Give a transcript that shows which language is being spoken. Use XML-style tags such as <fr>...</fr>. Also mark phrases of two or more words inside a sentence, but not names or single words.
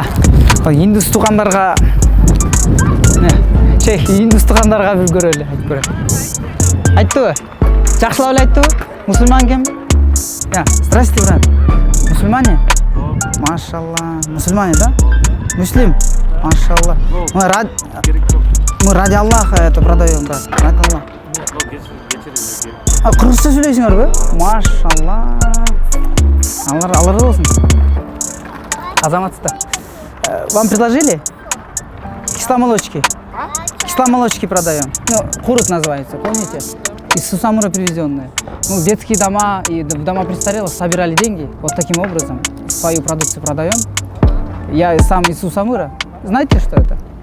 <ky>Индус туугандарга индус туугандарга бир көрөлү, айтып көрөлү. Айттыбы? Жакшылап эле айттыбы? Мусульман кем?</ky> <ru>Здрасте, брат. Мусульмане? Машалла. Мусульмане, да? Муслим? Машалла. Мы ради Аллаха это продаем, брат. Ради Аллаха.</ru> <ky>Кыргызча сүйлөйсүңөрбү? Машалла. Алар разы болсун. Азаматсыздар.</ky> <ru>Вам предложили? Кисломолочки. Кисломолочки продаем. Курут называется, помните? Из Сусамура привезенные. Детские дома и в дома престарелых собирали деньги. Вот таким образом свою продукцию продаем. Я сам из Сусамура. Знаете, что это?</ru>